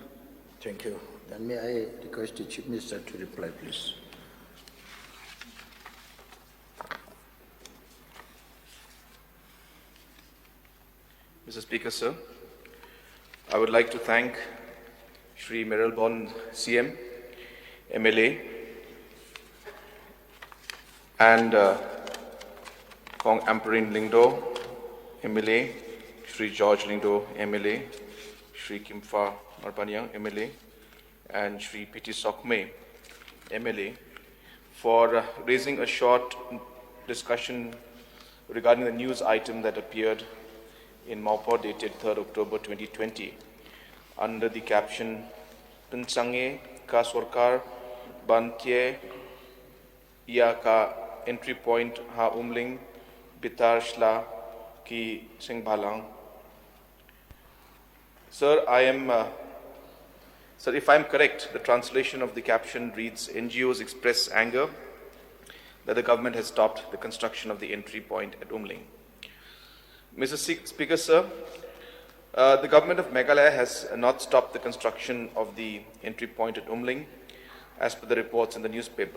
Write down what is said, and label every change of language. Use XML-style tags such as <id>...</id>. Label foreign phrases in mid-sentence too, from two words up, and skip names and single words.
<en>Thank you. Then may I request the Chief Minister to reply, please. Mr. Speaker, sir, I would like to thank Shri Meralbon CM, MLA, and Kong Amperin Lingdo, MLA, Shri George Lingdo, MLA, Shri Kimfa Marpanyang, MLA, and Shri P.T. Sokme, MLA, for raising a short discussion regarding the news item that appeared in Maupo dated 3rd October 2020 under the caption</en> <kha>Pensange ka Sarkar Bantie Ya ka entry point ha Umling Bitar Shla ki Singbhalang.</kha> <en>Sir, Sir, if I am correct, the translation of the caption reads, NGOs express anger that the government has stopped the construction of the entry point at Umling. Mr. Speaker, sir, the government of Meghalaya has not stopped the construction of the entry point at Umling, as per the reports in the newspaper.</en>